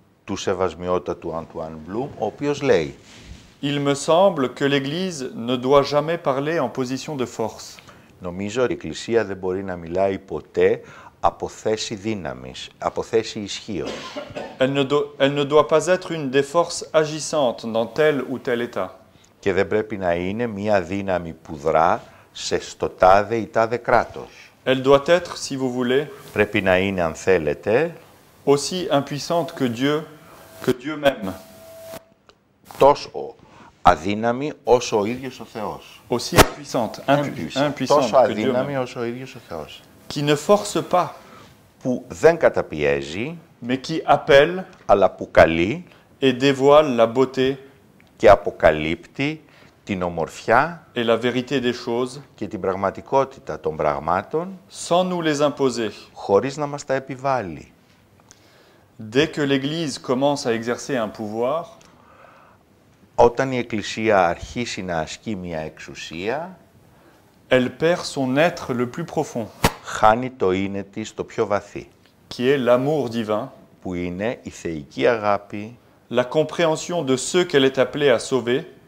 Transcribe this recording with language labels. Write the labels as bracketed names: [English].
[Greek] του Σεβασμιότατου Αντουάν Μπλουμ, ο οποίος λέει [French] Il me semble que l'Église ne doit jamais parler en position de force. [Greek] Νομίζω ότι η Εκκλησία δεν μπορεί να μιλάει ποτέ από θέση δύναμης, από θέση ισχύως. [French] Elle ne doit pas être une des forces agissantes dans tel ou tel état. [Greek] Και δεν πρέπει να είναι μία δύναμη που δρά στο τάδε ή τάδε κράτος. [French] Elle doit être, si vous voulez, [Greek] Πρέπει να είναι, αν θέλετε, [French] aussi impuissante que Dieu que Dieu même, [Greek] τόσο αδύναμη όσο ο ίδιος ο Θεός. [French] aussi impuissante [Greek] Τόσο [French] que Dieu [Greek] αδύναμη [French] même, [Greek] όσο ο ίδιος ο Θεός. [French] qui ne force pas, [Greek] Που δεν καταπιέζει, [French] mais qui appelle [Greek] αλλά που καλεί [French] et dévoile la beauté [Greek] και αποκαλύπτει την ομορφιά [French] et la vérité des choses [Greek] και την πραγματικότητα των πραγμάτων [French] sans nous les imposer. [Greek] χωρίς να μας τα επιβάλλει. [French] Dès que l'Église commence à exercer un pouvoir, [Greek] Όταν η Εκκλησία αρχίσει να ασκεί μια εξουσία, [French] elle perd son être le plus profond, [Greek] χάνει το είναι της το πιο βαθύ, [French] qui est l'amour divin, [Greek] που είναι η θεϊκή αγάπη, [French] la compréhension de ceux qu'elle est appelée à sauver,